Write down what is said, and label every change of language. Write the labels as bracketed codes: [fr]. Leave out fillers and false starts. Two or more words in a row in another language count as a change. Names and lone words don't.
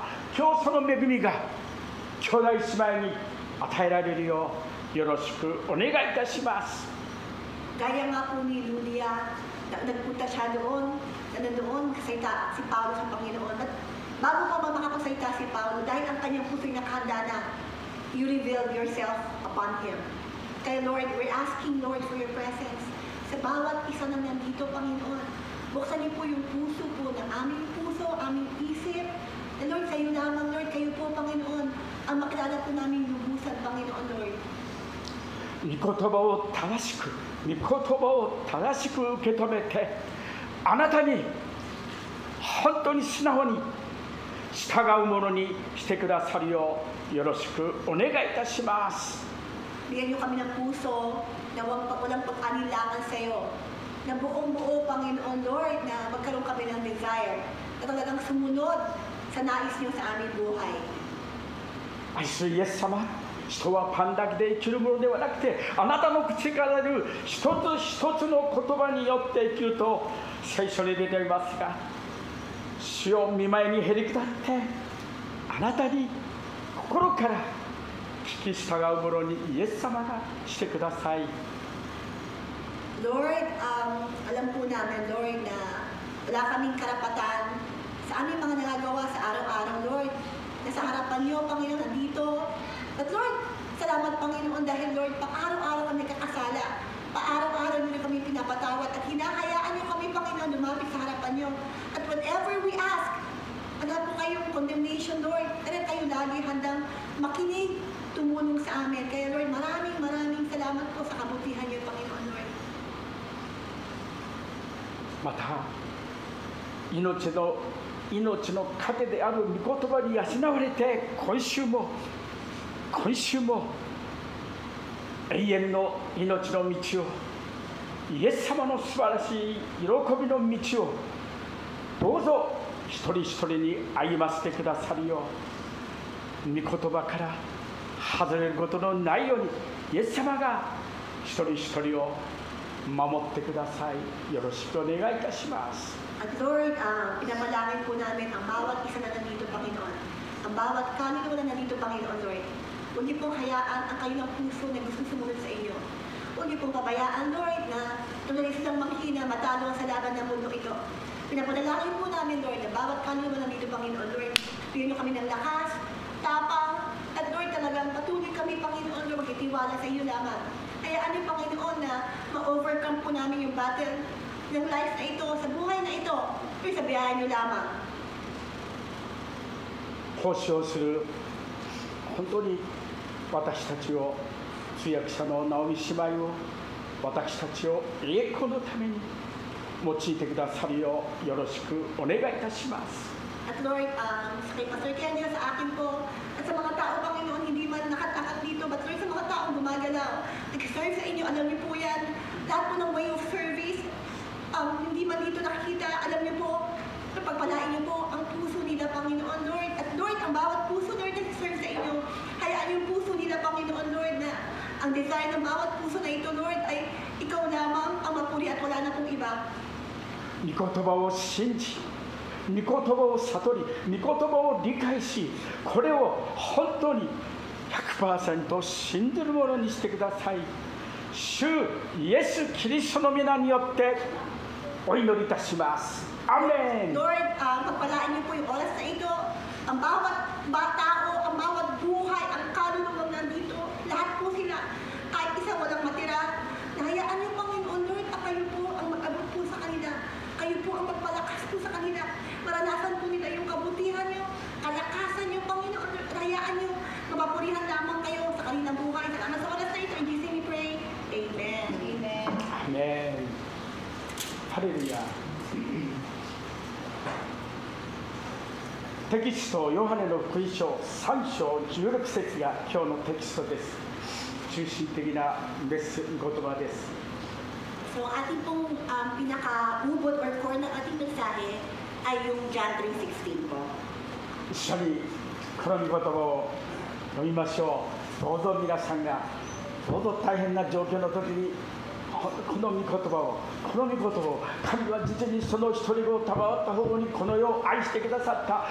[ja] 今日その恵みが兄弟姉妹に与えられるようよろしくお願いいたします。 [tl] Gaya nga po ni Ludia, nagpunta siya doon, na nandoon kasalita si Paulo sa Panginoon. At bago pa makapagsalita si Paulo, dahil ang kanyang puso'y nakahanda na, [en] you revealed yourself upon him. [tl] Kaya [en] Lord, we're asking Lord for your presence. [tl] Sa bawat isa na nandito, Panginoon, buksan niyo po yung puso po ng aming puso, aming isip. Na Lord, sa iyo lamang, Lord, kayo po, Panginoon, ang makilala po namin lubusan, Panginoon, Lord. [ja] 御言葉を正しく受け止めて、あなたに本当に素直に従うものにしてくださるようよろしくお願いいたします。 [tl] Bigyan niyo kami ng puso na walang pag-anilangan sa iyo. Na buong-buo, Panginoon Lord, na magkaroon kami ng desire na talagang sumunod sa nais niyo sa aming buhay. [ja] 愛するイエス様、人はパンだけで生きるものではなくて、あなたの口から出る一つ一つの言葉によって生きると聖書に出ていますが、主を御前にへり下ってあなたに心から聞き従うものにイエス様がしてください。 [tl] Lord, alam po namin, Lord, na wala kaming karapatan sa aming mga nagagawa sa araw-araw, Lord. Nasa harapan niyo, Panginoon, nandito. [en] But Lord, [tl] salamat, Panginoon, dahil Lord, pang-araw-araw kami kakasala. Pa-araw-araw niyo na kami pinapatawad at hinahayaan niyo kami, Panginoon, lumapit sa harapan niyo. At [en] whatever we ask, [tl] wala po kayong condemnation, Lord. Kaya kayo lagi handang makinig, tumulong sa amin. Kaya Lord, maraming salamat po sa kabutihan niyo, Panginoon, Lord. [ja] また命の糧である御言葉に養われて、今週も永遠の命の道を、イエス様の素晴らしい喜びの道をどうぞ一人一人に歩ませてくださるよう、御言葉から外れることのないようにイエス様が一人一人を守ってください。よろしくお願いいたします。 [tl] At Lord, pinamalangin po namin ang bawat isa na nandito, Panginoon. Ang bawat kaluluwa na nandito, Panginoon, Lord. Huwag niyo pong hayaan ang kanilang puso na gusto sumunod sa inyo. Huwag niyo pong pabayaan, Lord, na tuloy silang manghina, matalo sa laban ng mundo ito. Pinapanalangin po namin, Lord, na bawat kaluluwa na nandito, Panginoon, Lord. Bigyan niyo kami ng lakas, tapang, at Lord, talagang patuloy kami, Panginoon, Lord, magtitiwala sa iyo lamang. Hayaan niyo, Panginoon, na ma-overcome po namin yung battle ng life na ito, sa buhay na ito. Pero sa biyahe niyo lamang. [ja] 奉仕をする本当に私たちを、通訳者のナオミ姉妹を、私たちを栄光のために用いてくださるようよろしくお願いいたします。 [tl] At Lord, kay Pastor Kenny, sa akin po, at sa mga tao, Panginoon, hindi man nakatakot dito, [en] but Lord, [tl] sa mga taong gumagalaw, nag-serve sa inyo, alam niyo po yan, lahat po ng [en] way of service, [tl] hindi man dito nakikita, alam niyo po, pagpalain niyo po ang puso nila, Panginoon, Lord. At Lord, ang bawat puso, Lord, na serve sa inyo, hayaan yung puso nila, Panginoon, Lord, na ang desire ng bawat puso na ito, Lord, ay ikaw lamang ang mapuri at wala na pong iba. [ja] 御言葉を信じ、御言葉を悟り、御言葉を理解し、これを本当に 100% 信じるものにしてください。主イエス・キリストの皆によってお祈りいたします。アメン。 [tl] Lord, pagpalaan niyo po yung oras na ito, ang bawat tao, ang bawat buhay, ang kaluluwang nandito, lahat po sila, kahit isa walang matira, nahayaan niyo, Panginoon, Lord, at kayo po ang mag-abot po sa kanila, kayo po ang magpalakas po sa kanila, maranasan po nila yung kabutihan niyo, kalakasan niyo, Panginoon, Lord, hayaan niyo, mapapurihan lamang kayo sa kanilang buhay. Salamat sa oras na ito, [en] in Jesus we pray, Amen. Amen. [ko] 아멘. 할렐루야. [ja] テキストヨハネの福音書3章16節が今日のテキストです。中心的な言葉です。 [tl] So ating pong pinaka-ubod or core ng ating mensahe ay yung John 3:16 po. [ja] 一緒にこの御言葉を読みましょう。どうぞ皆さんがどうぞ大変な状況の時にこの御言葉を神は実にその一人子を賜ったほどにこの世を愛してくださった。